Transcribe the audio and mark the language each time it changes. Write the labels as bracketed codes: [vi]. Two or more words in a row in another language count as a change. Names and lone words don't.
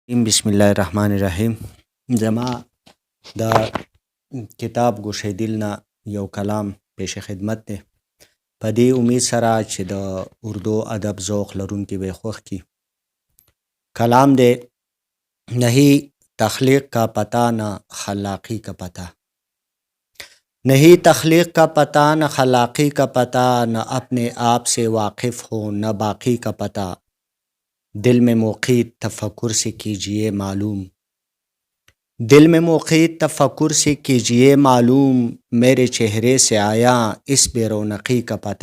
[ar] بسم الله الرحمن الرحیم. [ps] زما د کتاب گوشه دلنا یو کلام پیش خدمت ده. په دې امید سره چې د اردو ادب ذوق لرونکي به خوښ کی. [ur] کلام دے نہیں تخلیق کا پتہ نہ خلاقی کا پتہ. نہیں تخلیق کا پتہ نہ خلاقی کا پتہ، نہ اپنے آپ سے واقف ہو نہ باقی کا پتہ. دل میں موقیت تفکر سے کیجئے معلوم، دل میں موقیت تفکر سے کیجئے معلوم، میرے چہرے سے آیا اس بے رونقی کا پتہ.